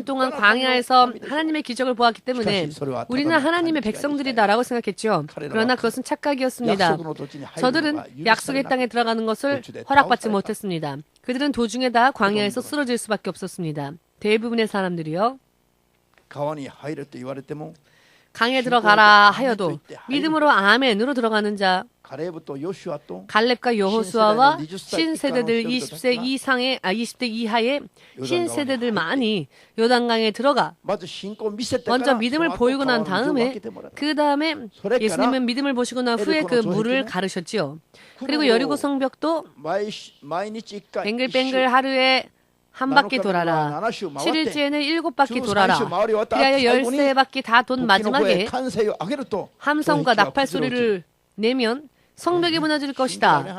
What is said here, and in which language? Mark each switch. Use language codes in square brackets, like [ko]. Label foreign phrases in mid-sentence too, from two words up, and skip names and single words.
[ko] 동안 광야에서 하나님의 기적을 보았기 때문에 우리는 하나님의 백성들이다라고 생각했죠. 그러나 그것은 착각이었습니다. 저들은 약속의 땅에 들어가는 것을 허락받지 못했습니다. 그들은 도중에 다 광야에서 쓰러질 수밖에 없었습니다. 대부분의 사람들이요. [ja] 川に入れと言われても [ko] 강에 들어가라 하여도 믿음으로 아멘으로 들어가는 자 [ja] カレブとヨシュアと [ko] 갈렙과 여호수아와 신세대들 20세 이상의 20대 이하의 신세대들만이 요단강에 들어가 [ja] まず信仰を見せてから [ko] 먼저 믿음을 보이고 난 다음에 그 다음에 예수님은 믿음을 보시고 난 후에 그 물을 가르셨지요. 그리고 여리고 성벽도 [ja] 毎日1回 [ko] 뱅글뱅글 하루에 한 바퀴 돌아라. 7일째에는 7바퀴 돌아라. 그리하여 13바퀴 다 돈 마지막에 함성과 나팔 소리를 내면 성벽이 무너질 것이다.